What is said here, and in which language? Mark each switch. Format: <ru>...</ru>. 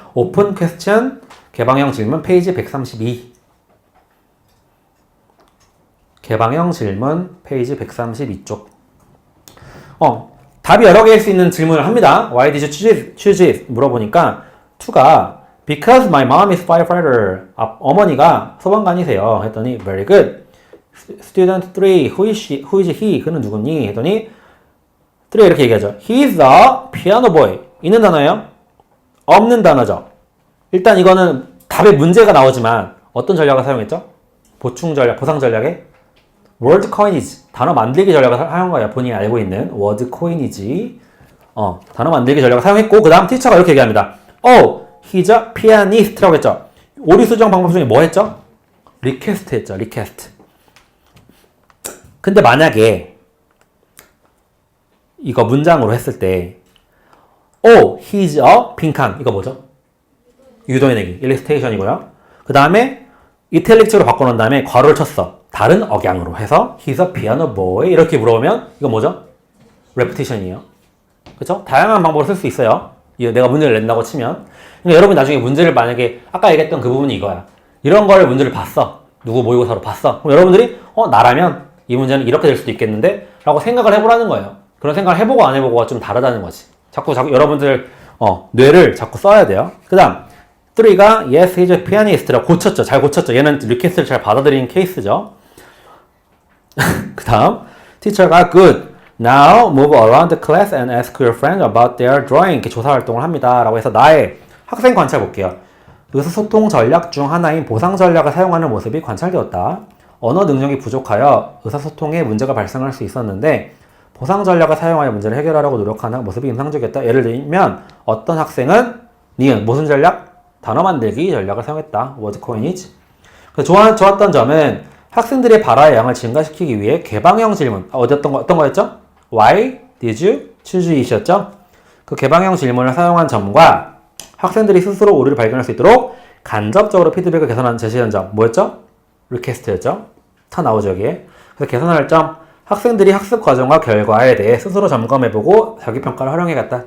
<ko>오픈 퀘스천 개방형 질문 페이지 132. 개방형 질문 페이지 132쪽. 답이 여러 개일 수 있는 질문을 합니다.</ko> <en>Why did you choose it?</en> <ko>물어보니까</ko> <en>2가 Because my mom is firefighter.</en> <ko>어머니가 소방관이세요. 했더니</ko> <en>Very good. Student 3, who is he?</en> <ko>그는 누구니? 했더니 3 이렇게 얘기하죠.</ko> <en>He is a piano boy.</en> <ko>있는 단어예요? 없는 단어죠. 일단 이거는 답에 문제가 나오지만 어떤 전략을 사용했죠? 보충 전략, 보상 전략에 word coinage, 단어 만들기 전략을 사용한 거예요. 본인이 알고 있는 word coinage, 단어 만들기 전략을 사용했고 그 다음 티처가 이렇게 얘기합니다.</ko> <en>Oh, he's a pianist라고 했죠.</en> <ko>오류 수정 방법 중에 뭐 했죠? request 했죠. request. 근데 만약에 이거 문장으로 했을 때</ko> <en>Oh, he's a</en> <ko>빈칸. 이거 뭐죠? 유도해내기. illustration이고요. 그 다음에 이탈릭식으로 바꿔놓은 다음에 괄호를 쳤어. 다른 억양으로 해서</ko> <en>He's a piano boy</en> <ko>이렇게 물어보면 이거 뭐죠? repetition이에요. 그렇죠? 다양한 방법으로 쓸 수 있어요. 내가 문제를 낸다고 치면. 그러니까 여러분 나중에 문제를 만약에 아까 얘기했던 그 부분이 이거야. 이런 걸 문제를 봤어. 누구 모의고사로 봤어. 그럼 여러분들이 나라면 이 문제는 이렇게 될 수도 있겠는데? 라고 생각을 해보라는 거예요. 그런 생각을 해보고 안 해보고가 좀 다르다는 거지. 자꾸 여러분들 뇌를 자꾸 써야 돼요. 그 다음 3가</ko> <en>Yes, he's a pianist</en> <ko>라고 고쳤죠. 잘 고쳤죠. 얘는 리퀘스트를 잘 받아들이는 케이스죠. 그 다음 teacher가 Good.</ko> <en>Now move around the class and ask your friends about their drawing.</en> <ko>이렇게 조사 활동을 합니다. 라고 해서 나의 학생 관찰 볼게요. 의사소통 전략 중 하나인 보상 전략을 사용하는 모습이 관찰되었다. 언어 능력이 부족하여 의사소통에 문제가 발생할 수 있었는데 보상 전략을 사용하여 문제를 해결하려고 노력하는 모습이 인상적이었다. 예를 들면 어떤 학생은 니은 무슨 전략? 단어 만들기 전략을 사용했다. word coinage. 좋았던 점은 학생들의 발화의 양을 증가시키기 위해 개방형 질문. 어떤 거였죠?</ko> <en>Why did you choose it이었죠?</en> <ko>그 개방형 질문을 사용한 점과 학생들이 스스로 오류를 발견할 수 있도록 간접적으로 피드백을 개선한 제시한 점. 뭐였죠? 리퀘스트였죠? 다 나오죠, 여기에. 그래서 개선할 점. 학생들이 학습 과정과 결과에 대해 스스로 점검해보고 자기평가를 활용해갔다.</ko>